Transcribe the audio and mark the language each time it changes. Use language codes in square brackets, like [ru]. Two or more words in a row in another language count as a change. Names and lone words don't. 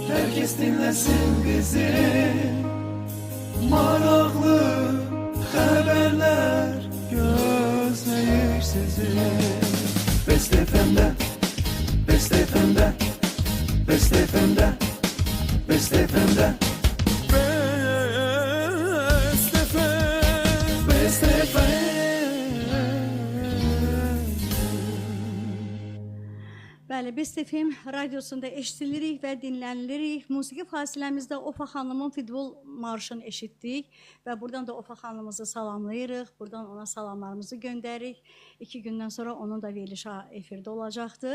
[tr] Herkes dinlesin bizi. [az] Maraqlı xəbərlər gözləyir sizi. Best FM'də, Best FM'də, Best FM'də, Best FM'də, Best FM, Best FM. Bəli, Best FM radiosunda eşidilirik və dinlənirik. Musiqi fasiləmizdə Ofa xanımın futbol marşını eşitdik və buradan da Ofa xanımımızı salamlayırıq. Buradan ona salamlarımızı göndəririk. 2 gündən sonra onun da verilişi efirdə olacaqdır.